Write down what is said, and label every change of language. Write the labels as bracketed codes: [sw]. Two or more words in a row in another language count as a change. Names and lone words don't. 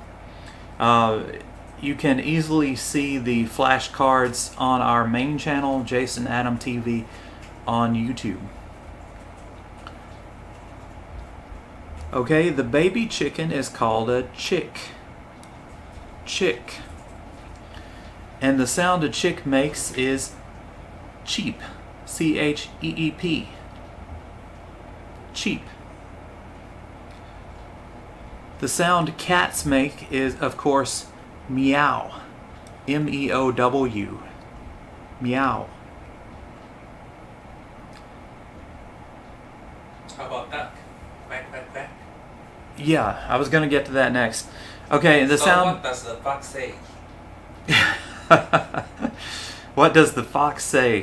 [en] You can easily see the flashcards on our main channel, Jason Adam TV, on YouTube. Okay, the baby chicken is called a chick. Chick. And the sound a chick makes is cheep. C-H-E-E-P. Cheep. The sound cats make is, of course, meow. M-E-O-W. Meow. How about duck? Quack, quack, quack. Yeah, I was going to get to that next. Okay, the so sound... what does the fox say? What does the fox say?